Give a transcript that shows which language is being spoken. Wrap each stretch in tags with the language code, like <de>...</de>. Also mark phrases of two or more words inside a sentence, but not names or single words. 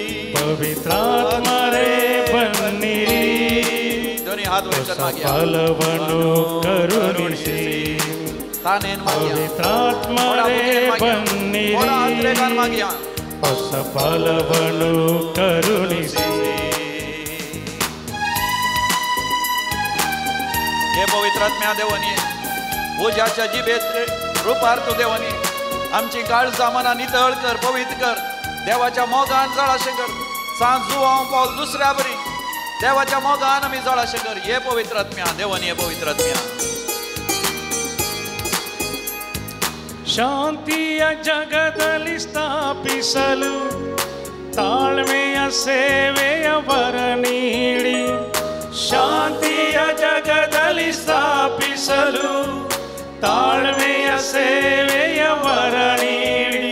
<kn>ಪವಿತ್ರಾತ್ಮರೇ ಬನ್ನಿರಿ, ಹೊಸ ಫಲವನ್ನು ಕರುಣಿಸಿ. ಪವಿತ್ರಾತ್ಮರೇ ಬನ್ನಿರಿ, ಹೊಸ ಫಲವನ್ನು ಕರುಣಿಸಿ.</kn> <kok>हे पवित्रात्म्या देवानी उज्याच्या जिभेत रूपार्थ देवानी आमची काळजां मनां नितळ कर, पवित्र कर. देवाच्या मोगान जळाशें कर. सांज जुवांव पावल दुसऱ्या बरी देवाच्या मोगान आमी जळाशें कर. हे पवित्रात्म्या देवानी, हे पवित्रात्म्या.</kok> <kn>ಶಾಂತಿಯ ಜಗದಲ್ಲಿ ಸ್ಥಾಪಿಸಲು ತಾಳ್ಮೆಯ ಸೇವೆಯ ವರ ನೀಡಿ. ಶಾಂತಿಯ ಜಗದಲ್ಲಿ ಸ್ಥಾಪಿಸಲು ತಾಳ್ಮೆಯ ಸೇವೆಯ ವರ ನೀಡಿ.</kn>